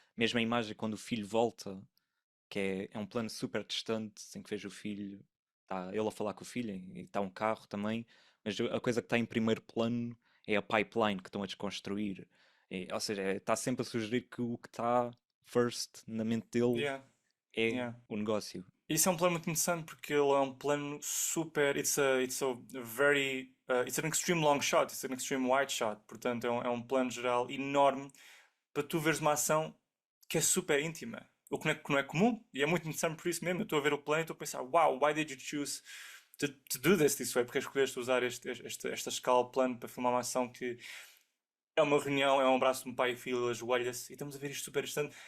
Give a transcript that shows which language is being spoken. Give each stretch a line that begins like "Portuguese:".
Portuguese: Mesmo a imagem quando o filho volta, que é um plano super distante, em que vejo o filho, está ele a falar com o filho, e está um carro também, mas a coisa que está em primeiro plano é a pipeline que estão a desconstruir. Ou seja, está sempre a sugerir que o que está first na mente dele
English: Yeah,
Portuguese: é
English: yeah.
Portuguese: o negócio. Isso é um plano muito interessante porque ele é um plano super.
English: It's a very. It's an extreme long shot, it's an extreme wide shot.
Portuguese: Portanto, é um plano geral enorme para tu veres uma ação que é super íntima. O que não é comum. E é muito interessante por isso mesmo. Eu estou a ver o plano e estou a pensar:
English: wow, why did you choose to do this way?
Portuguese: Porque escolheste usar esta escala de plano para filmar uma ação que é uma reunião, é um abraço de um pai e filho, ajoelha-se e estamos a ver isto super distante.